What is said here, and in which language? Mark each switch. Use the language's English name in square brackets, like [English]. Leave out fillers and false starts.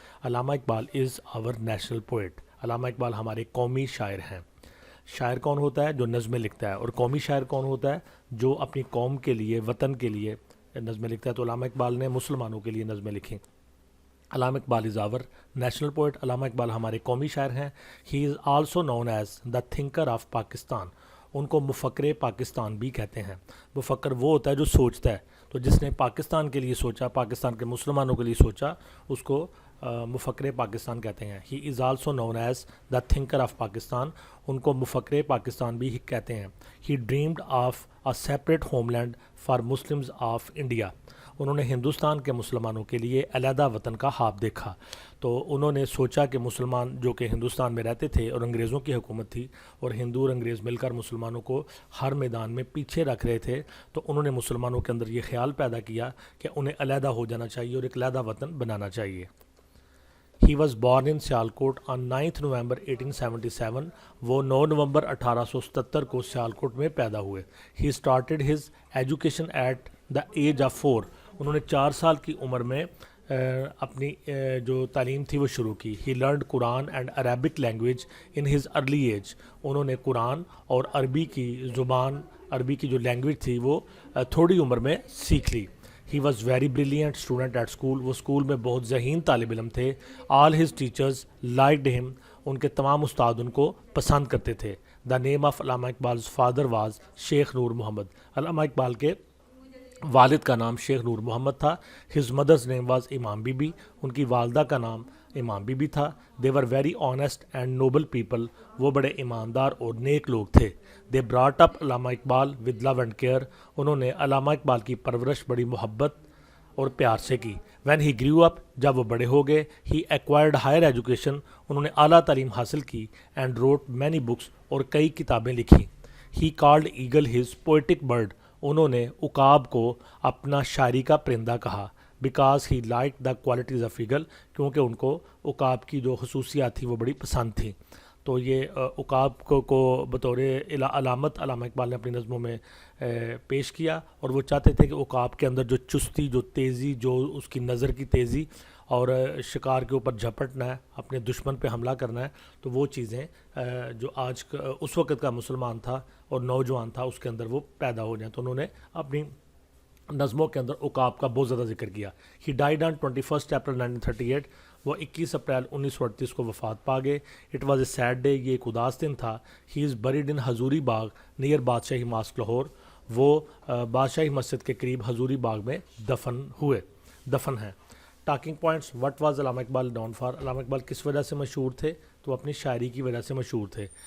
[Urdu] علامہ اقبال [English] Is our national poet. [Urdu] علامہ اقبال ہمارے قومی شاعر ہیں. شاعر کون ہوتا ہے؟ جو نظمیں لکھتا ہے. اور قومی شاعر کون ہوتا ہے؟ جو اپنی قوم کے لیے, وطن کے لیے نظمیں لکھتا ہے. تو علامہ اقبال نے مسلمانوں کے لیے نظمیں لکھیں. علامہ اقبال [English] Is our national poet. [Urdu] علامہ اقبال ہمارے قومی شاعر ہیں. [English] He is also known as the thinker of Pakistan. [Urdu] ان کو مفکر پاکستان بھی کہتے ہیں. مفکر وہ ہوتا ہے جو سوچتا ہے. تو جس نے پاکستان کے لیے سوچا, پاکستان کے مسلمانوں کے لیے سوچا, اس کو مفکر پاکستان کہتے ہیں. [English] He is also known as the thinker of Pakistan. [Urdu] ان کو مفکر پاکستان بھی کہتے ہیں. [English] He dreamed of a separate homeland for Muslims of India. [Urdu] انہوں نے ہندوستان کے مسلمانوں کے لیے علیحدہ وطن کا خواب دیکھا. تو انہوں نے سوچا کہ مسلمان جو کہ ہندوستان میں رہتے تھے اور انگریزوں کی حکومت تھی, اور ہندو اور انگریز مل کر مسلمانوں کو ہر میدان میں پیچھے رکھ رہے تھے, تو انہوں نے مسلمانوں کے اندر یہ خیال پیدا کیا کہ انہیں علیحدہ ہو جانا چاہیے اور ایک علیحدہ وطن بنانا چاہیے. [English] He was born in Sialkot on 9 November 1877. [Urdu] وہ 9 نومبر 1877 کو سیالکوٹ میں پیدا ہوئے. [English] He started his education at the age of 4. [Urdu] انہوں نے 4 سال کی عمر میں اپنی جو تعلیم تھی وہ شروع کی. [English] He learned Quran and Arabic language in his early age. [Urdu] انہوں نے قرآن اور عربی کی زبان, عربی کی جو لینگویج تھی وہ تھوڑی عمر میں سیکھ لی. [English] He was very brilliant student at school. [Urdu] وہ اسکول میں بہت ذہین طالب علم تھے. [English] All his teachers liked him. [Urdu] ان کے تمام استاد ان کو پسند کرتے تھے. [English] The name of Allama Iqbal's father was Sheikh Noor Muhammad. [Urdu] علامہ اقبال کے والد کا نام شیخ نور محمد تھا. [English] His mother's name was Imam Bibi. [Urdu] ان کی والدہ کا نام امام بی بی تھا. [English] They were very honest and noble people. [Urdu] وہ بڑے ایماندار اور نیک لوگ تھے. [English] They brought up Allama Iqbal with love and care. [Urdu] انہوں نے علامہ اقبال کی پرورش بڑی محبت اور پیار سے کی. [English] When he grew up, [Urdu] جب وہ بڑے ہو گئے, [English] he acquired higher education. [Urdu] انہوں نے اعلیٰ تعلیم حاصل کی. [English] And wrote many books. [Urdu] اور کئی کتابیں لکھی. [English] He called eagle his poetic bird. [Urdu] انہوں نے عقاب کو اپنا شاعری کا پرندہ کہا. [English] Because he liked the qualities of eagle. [Urdu] کیونکہ ان کو عقاب کی جو خصوصیات تھی وہ بڑی پسند تھی. تو یہ عقاب کو بطور علامت علامہ اقبال نے اپنی نظموں میں پیش کیا. اور وہ چاہتے تھے کہ عقاب کے اندر جو چستی, جو تیزی, جو اس کی نظر کی تیزی اور شکار کے اوپر جھپٹنا ہے, اپنے دشمن پہ حملہ کرنا ہے, تو وہ چیزیں جو آج اس وقت کا مسلمان تھا اور نوجوان تھا اس کے اندر وہ پیدا ہو جائیں. تو انہوں نے اپنی نظموں کے اندر عقاب کا بہت زیادہ ذکر کیا. [English] He died on 21 April 1938. [Urdu] وہ 21 اپریل 1938 کو وفات پا گئے. [English] It was a sad day. [Urdu] یہ ایک اداس دن تھا. [English] He is buried in Hazuri Bagh near Badshahi mosque Lahore. [Urdu] وہ بادشاہی مسجد کے قریب حضوری باغ میں دفن ہیں. [English] Talking points. What was Allama Iqbal known for. [Urdu] علامہ اقبال کس وجہ سے مشہور تھے؟ تو اپنی شاعری کی وجہ سے مشہور تھے.